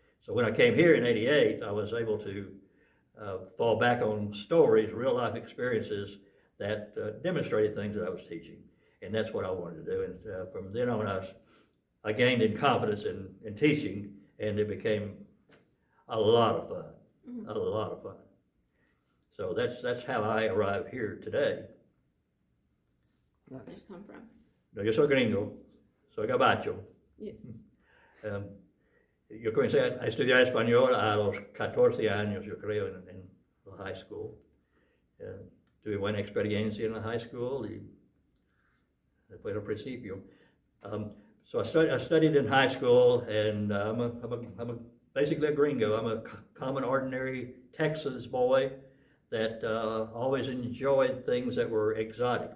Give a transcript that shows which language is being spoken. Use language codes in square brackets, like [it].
[en] So when I came here in '88, I was able to fall back on stories, real life experiences that demonstrated things that I was teaching, and that's what I wanted to do. And from then on, I gained in confidence in teaching, and it became a lot of fun, a lot of fun. So that's how I arrived here today. Where did it come from? [es] No, yo soy gringo, soy gabacho. [en] Yes. [es] Yo comencé a estudiar español a los 14 años, yo creo, en la high school. Tuve buena experiencia en la high school y después al principio. [en] So I studied in high school, and I'm basically a gringo. I'm a common, ordinary Texas boy that always enjoyed things that were exotic.